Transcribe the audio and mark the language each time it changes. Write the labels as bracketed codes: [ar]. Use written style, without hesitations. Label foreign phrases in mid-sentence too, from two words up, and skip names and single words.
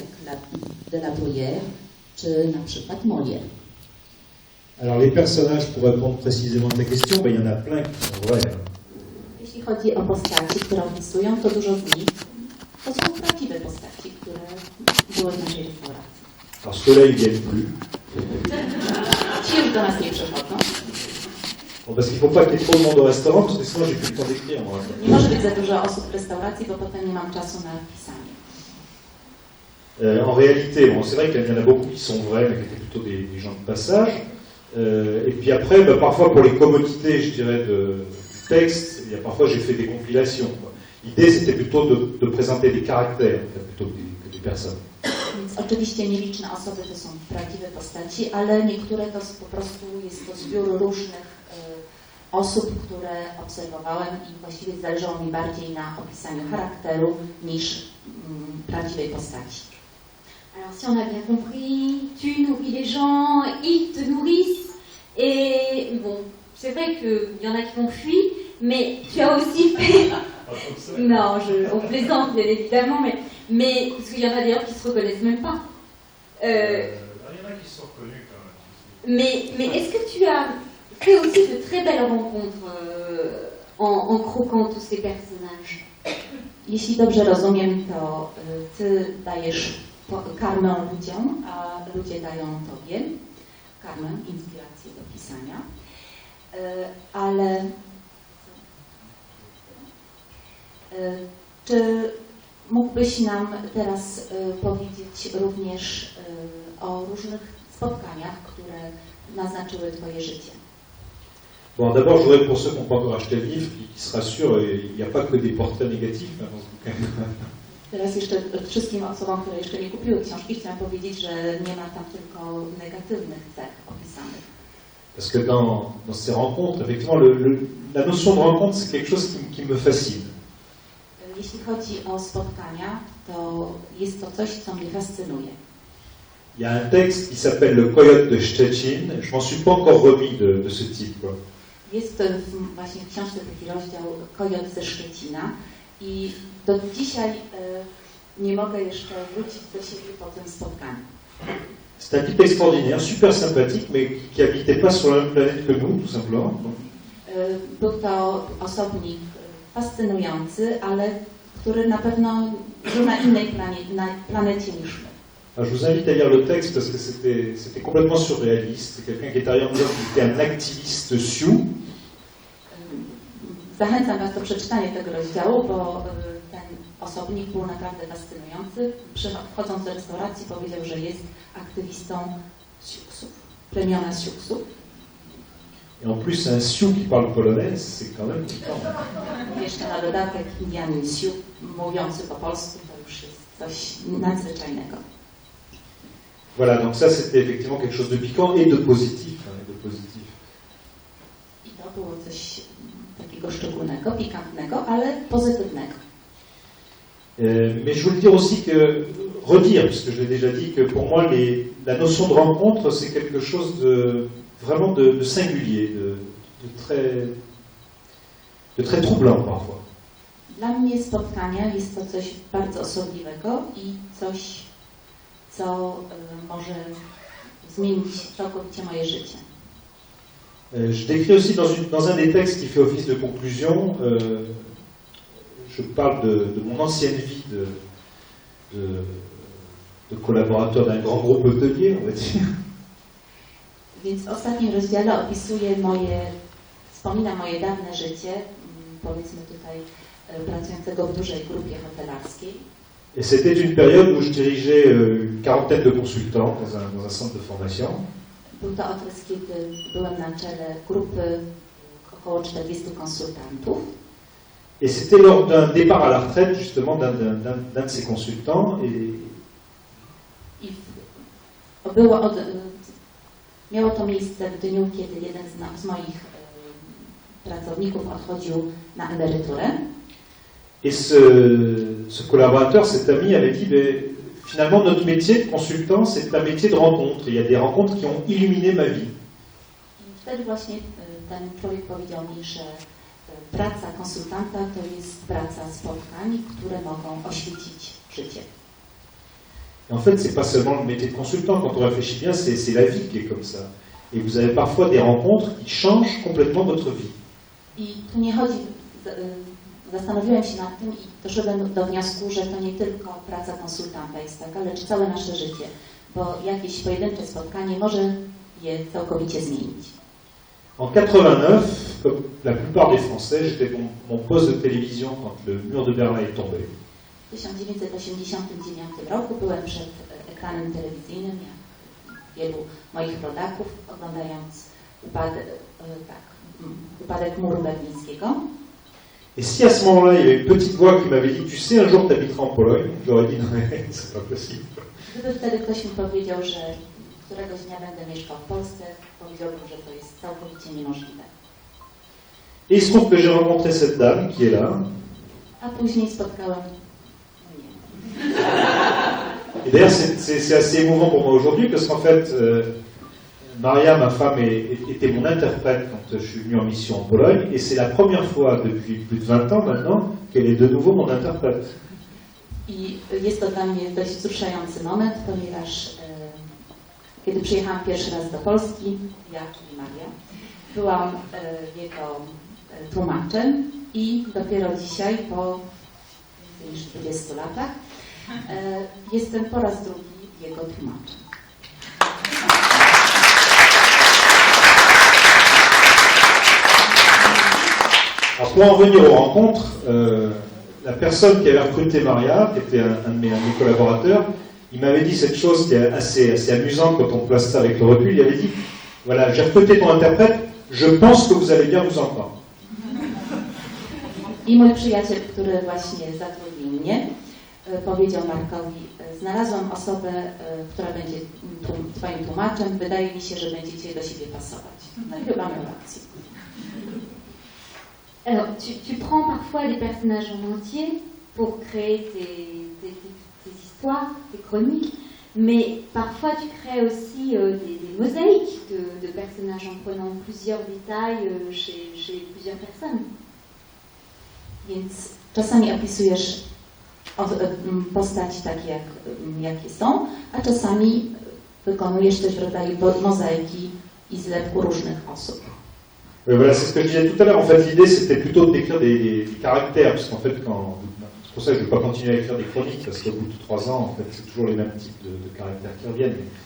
[pl] de la Bruyère czy na przykład Molière. [fr] Alors les personnages, pour répondre précisément à ta question, il y en a plein qui sont vrais. [pl] Jeśli chodzi o postaci, które opisują, to dużo z nich to są prawdziwe postaci, które były w naszej restauracji. [fr] Alors ceux-là, ils viennent plus. [pl] Ci już do nas nie przychodzą. [fr] Bon, parce qu'il ne faut pas qu'il y ait trop de monde au restaurant, parce que sinon j'ai plus le temps d'écrire. Moi. [pl] Nie może być za dużo osób w restauracji, bo potem nie mam czasu na pisanie. [fr] En réalité, bon, c'est vrai qu'il y en a beaucoup qui sont vrais, mais qui étaient plutôt des gens de passage. Et puis après, parfois pour les commodités, je dirais, du texte, parfois j'ai fait des compilations. L'idée, c'était plutôt de présenter des caractères, plutôt que des personnes. [pl] Więc oczywiście nieliczne osoby to są prawdziwe postaci, ale niektóre to po prostu jest to zbiór różnych osób, które obserwowałem i właściwie zależało mi bardziej na opisaniu charakteru niż prawdziwej postaci. [fr] Alors si on a bien compris, tu nourris les gens, ils te nourrissent, et bon, c'est vrai qu'il y en a qui ont fui, mais tu as aussi fait... Non, on plaisante bien évidemment, mais parce qu'il y en a d'ailleurs qui ne se reconnaissent même pas. Il y en a qui sont reconnus quand même. Mais est-ce que tu as fait aussi de très belles rencontres en croquant tous ces personnages? [pl] Jeśli dobrze rozumiem, to ty dajesz karmę ludziom, a ludzie dają tobie karmę, inspirację do pisania. Ale czy mógłbyś nam teraz powiedzieć również o różnych spotkaniach, które naznaczyły twoje życie? [fr] Bon, d'abord, je voudrais pour ceux qui n'ont pas encore acheté le livre, qui se rassurent, il n'y a pas que des portraits négatifs dans ce bouquin. [pl] Teraz jeszcze wszystkim osobom, które jeszcze nie kupiły książki, chciałam powiedzieć, że nie ma tam tylko negatywnych cech opisanych. [fr] Parce que dans ces rencontres, effectivement, la notion de rencontre, c'est quelque chose qui me fascine. [pl] Jeśli chodzi o spotkania, to jest to coś, co mnie fascynuje. [fr] Il y a un texte qui s'appelle Le Coyote de Szczecin. Je m'en suis pas encore remis de ce type. Quoi. [pl] Jest właśnie w książce taki rozdział Kojot ze Szczecina i do dzisiaj nie mogę jeszcze wrócić do siebie po tym spotkaniu. [fr] C'est un type extraordinaire, super sympathique, mais qui habitait pas sur la même planète que nous, tout simplement. [pl] Był to osobnik fascynujący, ale który na pewno żył na innej planecie niż my. [fr] Alors, je vous invite à lire le texte parce que c'était complètement surréaliste. C'est quelqu'un qui est arrivé en disant qu'il était un activiste sioux. [pl] Zachęcam Was do przeczytania tego rozdziału, bo ten osobnik był naprawdę fascynujący. Wchodząc do restauracji powiedział, że jest aktywistą Siouxów, plemiona Siouxów. [fr] Et en plus, un sioux qui parle polonais, c'est quand même piquant. [pl] Jeszcze na dodatek Indianin Sioux mówiący po polsku, to już jest coś nadzwyczajnego. [fr] Voilà, donc ça c'était effectivement quelque chose de piquant et de positif. [pl] I to było coś takiego szczególnego, pikantnego, ale pozytywnego. [fr] Mais je voulais dire aussi que, redire, puisque je l'ai déjà dit, que pour moi la notion de rencontre c'est quelque chose vraiment de singulier, de très troublant parfois. [pl] Dla mnie spotkania jest to coś bardzo osobliwego i coś, co może zmienić całkowicie moje życie. [fr] Je décris aussi dans un des textes qui fait office de conclusion, je parle de mon ancienne vie de collaborateur d'un grand groupe hôtelier, on va dire. [pl] Więc w ostatnim rozdziale wspominam moje dawne życie, powiedzmy tutaj pracującego w dużej grupie hotelarskiej. [fr] Et c'était une période où je dirigeais une quarantaine de consultants dans un centre de formation. [pl] Był to okres, kiedy byłem na czele grupy około 40 konsultantów. [fr] Et c'était lors d'un départ à la retraite justement d'un de ces consultants. [pl] Miało to miejsce w dniu, kiedy jeden z moich pracowników odchodził na emeryturę. [fr] Et ce collaborateur, cet ami, avait dit finalement notre métier de consultant, c'est un métier de rencontre. Il y a des rencontres qui ont illuminé ma vie. [pl] I wtedy właśnie ten człowiek powiedział mi, że praca konsultanta to jest praca spotkań, które mogą oświecić życie. [fr] Et en fait, c'est pas seulement le métier de consultant. Quand on réfléchit bien, c'est la vie qui est comme ça. Et vous avez parfois des rencontres qui changent complètement votre vie. [pl] I tu nie chodzi, zastanowiłem się nad tym i doszedłem do wniosku, że to nie tylko praca konsultanta jest taka, lecz całe nasze życie, bo jakieś pojedyncze spotkanie może je całkowicie zmienić. [fr] En 89, comme la plupart des Français, j'étais mon poste de télévision quand le mur de Berlin est tombé. [pl] W 1989 roku byłem przed ekranem telewizyjnym, jak wielu moich rodaków, oglądając upadek muru berlińskiego. [fr] Et si à ce moment-là, il y avait une petite voix qui m'avait dit « Tu sais, un jour tu habiteras en Pologne », j'aurais dit « Non, c'est pas possible ». [pl] Gdyby wtedy ktoś mi powiedział, że któregoś dnia będę mieszkał w Polsce, powiedziałbym, że to jest całkowicie niemożliwe. [fr] Et il se trouve que j'ai rencontré cette dame qui est là. [pl] A później spotkałem mnie. [fr] Et d'ailleurs, c'est assez émouvant pour moi aujourd'hui parce qu'en fait, Maria, ma femme, était mon interprète quand je suis venu en mission en Pologne et c'est la première fois depuis plus de 20 ans maintenant qu'elle est de nouveau mon interprète. [pl] I jest to dla mnie dość wzruszający moment, ponieważ kiedy przyjechałam pierwszy raz do Polski, ja, czyli Maria, byłam jego tłumaczem i dopiero dzisiaj, po więcej niż 20 latach, jestem po raz drugi jego tłumaczem. [fr] Alors pour en venir aux rencontres, la personne qui avait recruté Maria, qui était un de mes collaborateurs, il m'avait dit cette chose qui est assez amusante quand on place ça avec le recul. Il avait dit, voilà, j'ai recruté ton interprète, je pense que vous allez bien vous entendre. [pl] I mój przyjaciel, który właśnie zatrudnił mnie, powiedział Markowi, znalazłam osobę, która będzie twoim tłumaczem, wydaje mi się, że będziecie do siebie pasować. No i chyba miał rację. [fr] Alors, tu prends parfois des personnages en entier pour créer tes histoires, tes chroniques, mais parfois tu crées aussi des mosaïques de personnages en prenant plusieurs détails chez plusieurs personnes. [pl] Więc czasami opisujesz postaci takie, jakie są, a czasami wykonujesz coś w rodzaju mozaiki i zlepku różnych osób. [fr] Voilà, c'est ce que je disais tout à l'heure. En fait, l'idée, c'était plutôt de décrire des caractères, parce qu'en fait, c'est pour ça que je ne vais pas continuer à écrire des chroniques, parce qu'au bout de 3 ans, en fait, c'est toujours les mêmes types de caractères qui reviennent.